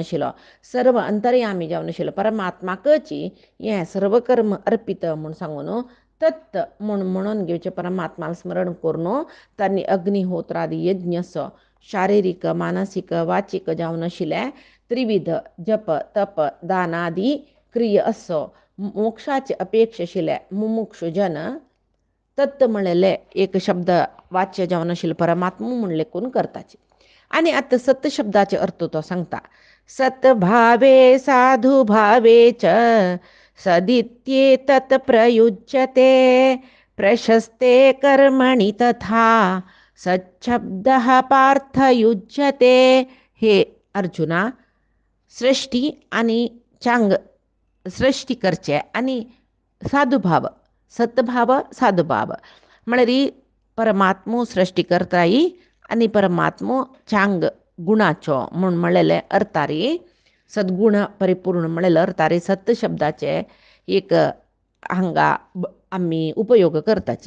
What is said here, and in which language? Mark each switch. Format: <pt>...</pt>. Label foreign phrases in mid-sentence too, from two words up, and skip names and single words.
<kok>आशिल्लो, सर्व अंतर्यामी जावन आशिल्लो परमात्माकची हें सर्व कर्म अर्पित म्हूण सांगून तत् म्हणून घेवचें, परमात्मा स्मरण करून तांणी अग्निहोत्रादी यज्ञ शारिरीक मानसीक वाचीक जावन आशिल्ले त्रिविध जप तप दानादी क्रिय असो मोक्षाचे अपेक्षा आशिल्ले मुमुक्षु जन तत्त म्हणलेले एक शब्द वाच्य जावन आशिल्लो परमात्मा म्हूण लेखून करताचे. आनी आतां सत शब्दाचे अर्थ तो सांगता.</kok> <sa>सत्भावे साधु भावे च सदित्येतत् प्रयुज्यते प्रशस्ते कर्मणि तथा सच्छब्दः पार्थयुज्यते.</sa> <kok>हे अर्जुना, सृष्टी आणि चांग सृष्टी करचे आणि साधुभाव, सतभाव साधुभाव म्हळ्यार परमात्मो सृष्टी करताय आनी परमात्मो चांग गुणाचो म्हूण म्हणलेले अर्थारी सद्गुण परिपूर्ण म्हणलेले अर्थारी सत शब्दाचे एक हांगा आमी उपयोग करताची.</kok>